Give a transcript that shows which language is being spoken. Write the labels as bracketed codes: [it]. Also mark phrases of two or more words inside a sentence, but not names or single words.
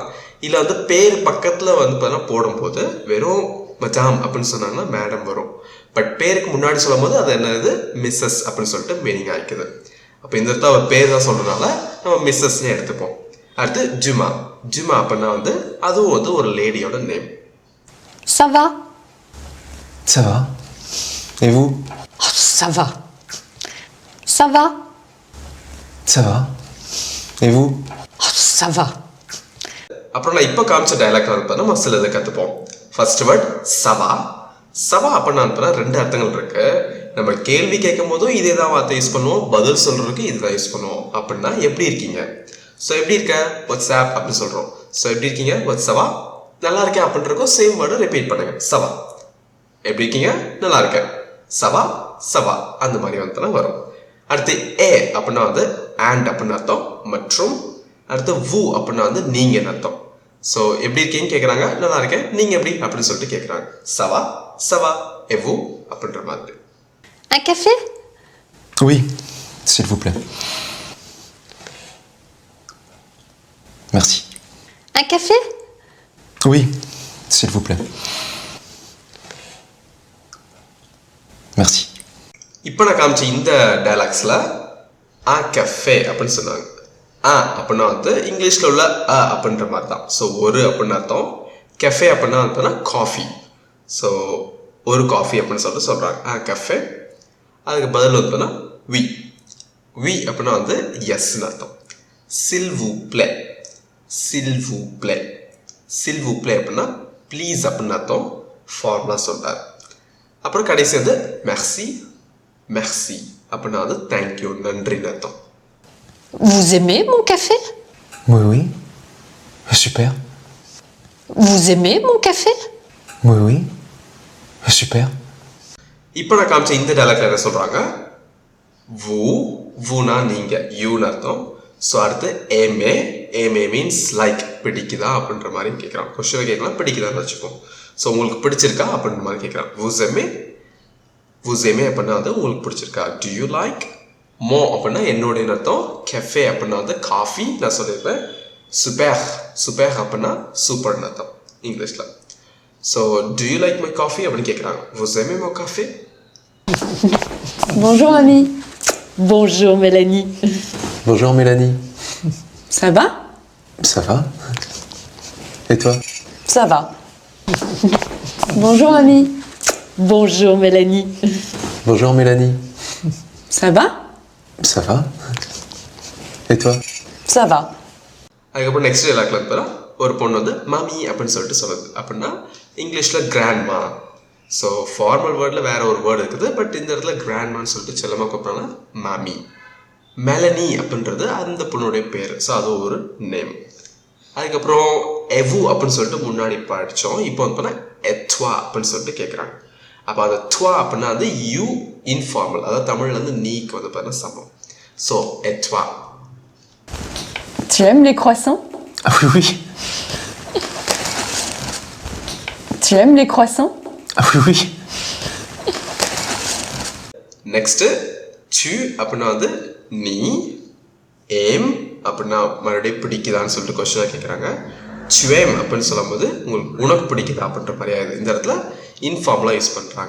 [ta] இல்லை வந்து பேர் பக்கத்தில் வந்து பார்த்தீங்கன்னா போடும்போது வெறும் மஜாம் அப்படின்னு சொன்னாங்கன்னா மேடம் வரும். பட் பேருக்கு முன்னாடி சொல்லும் போது அது என்னது மிஸ்ஸஸ் அப்படின்னு சொல்லிட்டு மீனிங் ஆகிக்குது. அப்போ இந்த இடத்துல அவர் பேர் தான் சொல்கிறதுனால நம்ம மிஸ்ஸஸ்னே எடுத்துப்போம். அடுத்து ஜுமா. ஜுமா அப்படின்னா வந்து அதுவும் வந்து ஒரு லேடியோட நேம். [fr] Ça va? Ça va. Et vous? Oh, ça va. Ça va? Ça va. Et vous? Oh, ça va. [ta] அப்புறம் நான் இப்போ காமிச்ச டைலாக் வந்து நம்ம சில இதை கற்றுப்போம். [en] first word [ta] சவா. சவா அப்படின்னா 2 அர்த்தங்கள் இருக்கு. நம்ம கேள்வி கேட்கும் போதும் இதே தான் வார்த்தை யூஸ் பண்ணுவோம், பதில் சொல்றதுக்கு இதுதான் யூஸ் பண்ணுவோம். அப்படின்னா எப்படி இருக்கீங்க, ஸோ எப்படி இருக்க வாட்ஸ்ஆப் அப்படின்னு சொல்றோம். ஸோ எப்படி இருக்கீங்க வாட்ஸ்அவா, நல்லா இருக்கேன் அப்படின்றக்கும் [en] same word repeat [ta] பண்ணுங்க. சவா. எப்படி இருக்கீங்க, நல்லா இருக்கேன். [fr] ça va ça va [ta] அந்த மாதிரி வந்து வரும். அடுத்து ஏ அப்படின்னா வந்து அண்ட் அப்படின்னு அர்த்தம், மற்றும். அடுத்து வு அப்படின்னா வந்து நீங்கன்னு அர்த்தம். ஸோ எப்படி இருக்கீங்கன்னு கேட்குறாங்க, நல்லா இருக்கேன், நீங்கள் எப்படி அப்படின்னு சொல்லிட்டு கேட்குறாங்க. [fr] ça va ça va et vous [ta] அப்படின்ற மாதிரி. Un café? Oui, s'il vous plaît. Merci. Un café? Oui, s'il vous plaît. Merci. இப்போ நான் காமிச்ச இந்த டைலாக்ஸில் [fr] un café [ta] அப்படின்னு சொன்னாங்க. ஆ அப்படின்னா வந்து இங்கிலீஷில் உள்ள அ அப்படின்ற மாதிரி தான். ஸோ ஒரு அப்படின்னு அர்த்தம். கெஃபே அப்படின்னா வந்து காஃபி. ஸோ ஒரு காஃபி அப்படின்னு சொல்லிட்டு சொல்கிறாங்க. [fr] un café. [ta] அதுக்கு பதில் வந்து வி. வி அப்படின்னா வந்து எஸ்ன்னு அர்த்தம். [fr] s'il vous plaît. s'il vous plaît. s'il vous plaît [ta] அப்படின்னா ப்ளீஸ் அப்படின்னு அர்த்தம். ஃபார்முலா சொல்கிறார். அப்புறம் கடைசி வந்து மெர்சி. மெர்சி அப்படின்னா வந்து தேங்க்யூ, நன்றின்னு அர்த்தம். [fr] Vous aimez mon café? Oui, oui. Super. Vous aimez mon café? Oui, oui. Super. [ta] இப்போ நான் காமிச்ச இந்த டைலாக்ல என்ன சொல்றாங்க, வு. வுனா நீங்க, யூன்னு அர்த்தம். ஸோ அடுத்து ஏமே. ஏமே [en] means like, [ta] பிடிக்குதா அப்படின்ற மாதிரி கேட்குறான். கொஸ்டினை கேட்கலாம், பிடிக்குதான்னு வச்சுப்போம். ஸோ உங்களுக்கு பிடிச்சிருக்கா அப்படின்ற மாதிரி கேட்குறான். [fr] vous aimez. vous aimez [ta] அப்படின்னா வந்து உங்களுக்கு பிடிச்சிருக்கா. [en] do you like? [ta] மோ அப்படின்னா என்னுடைய அர்த்தம். கெஃபே அப்படின்னா வந்து காஃபி நான் சொல்லியிருப்பேன். சுபேர். சுபேர் அப்படின்னா சூப்பர்னு அர்த்தம் இங்கிலீஷில். ஸோ [en] do you like my coffee [ta] அப்படின்னு கேட்குறாங்க. [fr] vous aimez mon café? Bonjour Ami. Bonjour Mélanie. Bonjour Mélanie. Ça va? Ça va. Et toi? Ça va. Bonjour Ami. Bonjour Mélanie. Bonjour Mélanie. Ça va? Ça va. Et toi? Ça va. [ta] அதுக்கப்புறம் [en] next dialogue [ta] இருந்தா ஒரு பொண்ணு வந்து மாமி அப்படின்னு சொல்லிட்டு சொல்லுது. அப்படின்னா இங்கிலீஷில் கிராண்ட்மா. [en] so formal word [ta] வேற ஒரு வேர்டு இருக்குது, பட் இந்த இடத்துல கிராண்ட்மான்னு சொல்லிட்டு செல்லமாக கூப்பிட்றாங்க மாமி. மெலனி அப்படின்றது அந்த பொண்ணுடைய பேர். ஸோ அது ஒரு நேம். அதுக்கப்புறம் எவு அப்படின்னு சொல்லிட்டு முன்னாடி படித்தோம். இப்போ வந்து பார்த்தா [fr] et toi [ta] அப்படின்னு சொல்லிட்டு கேட்குறாங்க. அப்போ அந்த த்வா அப்படின்னா வந்து [en] you informal, [ta] அதாவது தமிழில் வந்து நீக்கு வந்து பார்த்தீங்கன்னா சமம். ஸோ [fr] et toi. Tu aimes les croissants? Ah oui, oui. Tu aimes les croissants? Ah oui, oui. [ta] நெக்ஸ்ட்டு சு அப்படின்னா வந்து நீ. ஏம் அப்படின்னா மறுபடியும் பிடிக்குதான்னு சொல்லிட்டு கொஸ்டினாக கேட்குறாங்க. [fr] tu aimes [ta] அப்படின்னு சொல்லும்போது உங்களுக்கு உனக்கு பிடிக்குதா அப்படின்ற மாதிரி ஆகுது. இந்த இடத்துல இன்ஃபார்மலாக யூஸ் பண்ணுறாங்க.